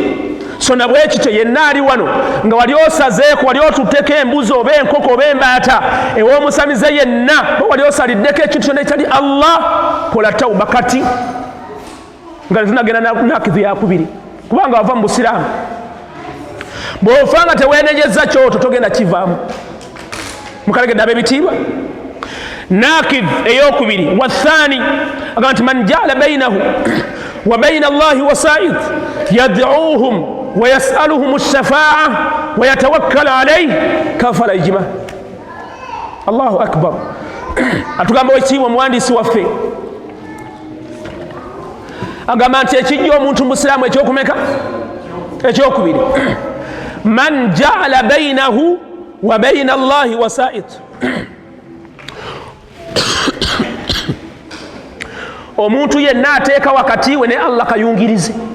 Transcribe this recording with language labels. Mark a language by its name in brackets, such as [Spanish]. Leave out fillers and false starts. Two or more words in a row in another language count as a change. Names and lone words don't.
[Ganda] So na bwe kityo yenna ali wano nga wali osazeeko, wali otutteko embuzi oba enkoko oba embaata ew'omusamize yenna, wali osaliddeko ekintu kyonna ekitali Allah, kola tawuba kati nga tunagenda nakidhu yakubiri, kubanga wava mu busiraamu. Bw'ofa nga teweenenyezza kyoto togenda kivaamu. Mukalegedde ab'ebitiibwa. Nakid eyokubiri [Arabic] wathani [Ganda] agamba nti [Arabic] من جعل بينه وبين الله وسائط يدعوهم ويسألهم الشفاعة ويتوكل عليه كفر إجماعا. الله أكبر. [Ganda] Atugamba ekitiibwa omuwandiisi waffe agamba nti ekijja omuntu musiraamu ekyokumeka ekyokubiri, [Arabic] من جعل بينه وبين الله وسائط, [Ganda] omuntu yenna ateeka wakati we ne Allah kayungirizi.